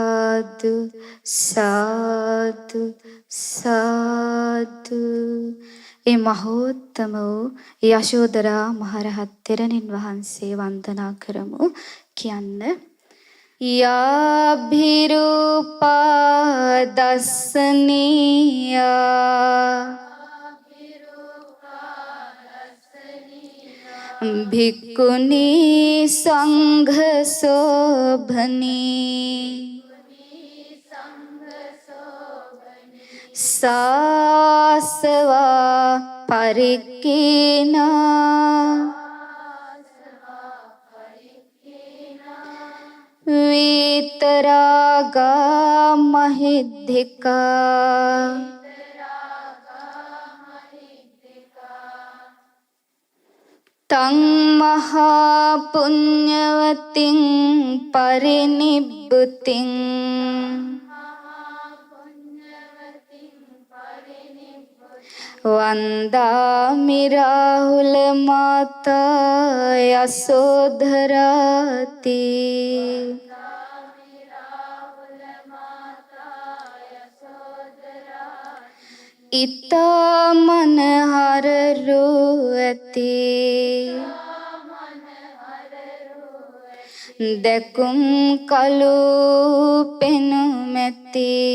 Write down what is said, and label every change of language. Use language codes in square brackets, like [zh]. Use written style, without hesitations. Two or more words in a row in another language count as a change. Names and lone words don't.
[si] සාදු සාදු සාදු ඒ මහෝත්තම වූ යශෝදරා මහරහත් තෙරණින් වහන්සේ වන්දනා කරමු. [pi] කියන්න යාභිරූපා දස්සනීයා භික්ඛුනී සංඝ සෝභනී සාසවා පරික්ඛිනා විතරාගා මහිද්దికා තං මහා පුඤ්ඤවතින් පරිනිබ්බුතින් වන්දාමි රාහුල මාතා [si] යසෝධරාති ඉතාමනහර රුවති දැකුම් කලු පෙනුමැති